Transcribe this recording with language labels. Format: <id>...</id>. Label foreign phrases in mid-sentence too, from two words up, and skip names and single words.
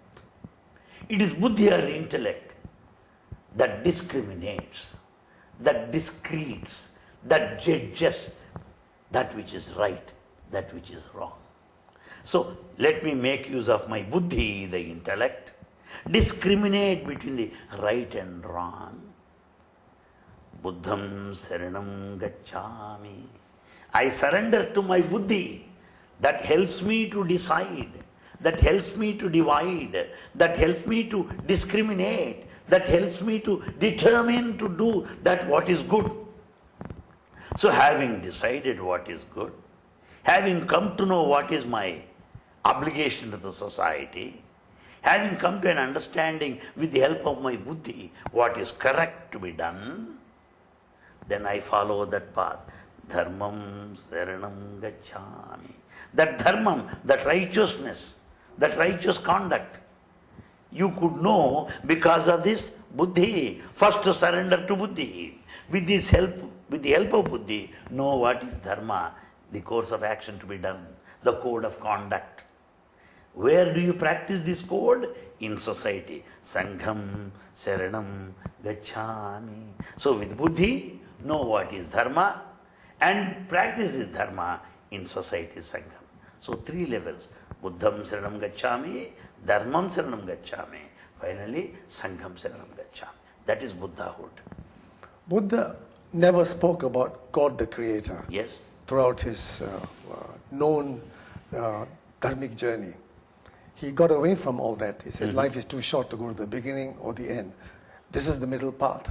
<en>It is buddhi or the intellect that discriminates, that discretes, that judges that which is right, that which is wrong. So let me make use of my buddhi, the intellect, discriminate between the right and wrong.</en> <pi>Buddham saranam gacchami.</pi> <en>I surrender to my buddhi that helps me to decide, that helps me to divide, that helps me to discriminate, that helps me to determine to do that what is good. So having decided what is good, having come to know what is my obligation to the society, having come to an understanding with the help of my buddhi what is correct to be done, then I follow that path.</en> <pi>Dharmam saranam gacchami.</pi> <en>That dharmam, that righteousness, that righteous conduct, you could know because of this buddhi. First surrender to buddhi. With the help of buddhi, know what is dharma, the course of action to be done, the code of conduct. Where do you practice this code? In society.</en> <pi>Sangham saranam gacchami.</pi> <en>So with buddhi, know what is dharma and practice this dharma in society, sangham. So three levels.</en> <pi>Buddham saranam gacchami, dharmam saranam gacchami, finally sangham saranam gacchami.</pi> <en>That is Buddhahood. Buddha never spoke about God the Creator. Yes. Throughout his known dharmic journey. He got away from all that. He said, life is too short to go to the beginning or the end. This is the middle path.</en>